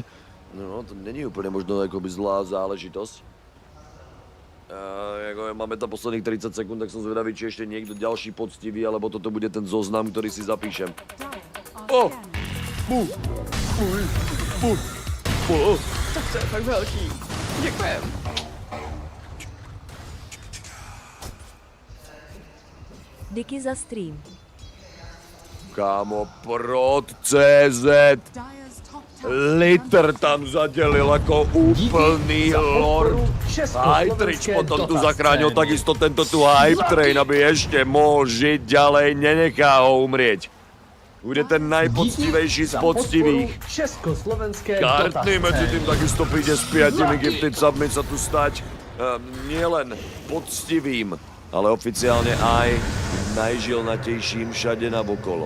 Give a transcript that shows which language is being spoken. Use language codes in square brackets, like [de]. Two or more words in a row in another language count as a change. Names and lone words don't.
[sk] No, to není úplne možno akoby zlá záležitosť. Máme tam posledných 30 sekúnd, tak som zvedavý, či ešte niekto ďalší poctivý, alebo toto bude ten zoznam, ktorý si zapíšem. [cs] Tak to je fakt velký. Děkujem. Díky za stream. Kámo, prot CZ. Liter tam zadělil jako úplný lord. [sk] Hytrič potom tu zachránil takisto tento tu [en] hype train, [sk] aby ještě mohl žít ďalej, nenechá ho umrieť. Bude ten najpoctivejší z poctivých. Kartný medzi tým takisto príde s 5 [en] gifted submi [sk] sa tu stať nielen poctivým, ale oficiálne aj najžilnatejším všade navokolo.